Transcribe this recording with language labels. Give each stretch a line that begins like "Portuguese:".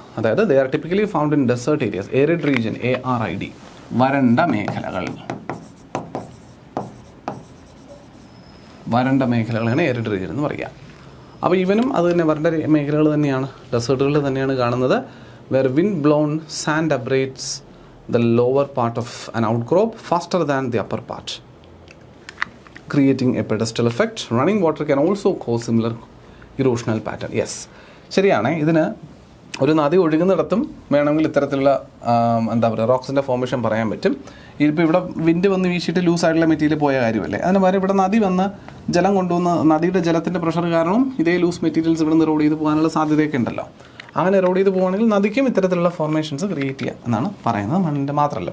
English: അതായത് they are typically found in desert areas. Arid region, ARID,
Malayalam: വരണ്ട മേഖലകൾ. വരണ്ട മേഖലകളാണ് ഏരിഡ് റീജിയൻ എന്ന് പറയുക. അപ്പോൾ ഇവനും അത് തന്നെ വരണ്ട മേഖലകൾ തന്നെയാണ്, ഡെസേർട്ടുകളിൽ തന്നെയാണ് കാണുന്നത്.
English: Where wind blown sand abrades the lower part of an outcrop faster than the upper part, creating a pedestal effect. Running water can also cause similar erosional pattern. Yes,
Malayalam: ശരിയാണ്. ഇതിന് ഒരു നദി ഒഴുകുന്നിടത്തും വേണമെങ്കിൽ ഇത്തരത്തിലുള്ള എന്താ പറയുക റോക്സിൻ്റെ ഫോർമേഷൻ പറയാൻ പറ്റും. ഇപ്പോൾ ഇവിടെ വിൻഡ് വന്ന് വീശിയിട്ട് ലൂസായിട്ടുള്ള മെറ്റീരിയൽ പോയ കാര്യമല്ലേ. അതിന് പകരം ഇവിടെ നദി വന്ന് ജലം കൊണ്ടുവന്ന് നദിയുടെ ജലത്തിൻ്റെ പ്രഷർ കാരണം ഇതേ ലൂസ് മെറ്റീരിയൽസ് ഇവിടെ നിന്ന് റോഡ് ചെയ്ത് പോകാനുള്ള സാധ്യതയൊക്കെ ഉണ്ടല്ലോ. അങ്ങനെ റോഡ് ചെയ്ത് പോകുകയാണെങ്കിൽ നദിക്കും ഇത്തരത്തിലുള്ള ഫോർമേഷൻസ് ക്രിയേറ്റ് ചെയ്യുക എന്നാണ് പറയുന്നത്. മണ്ണിൻ്റെ മാത്രമല്ല.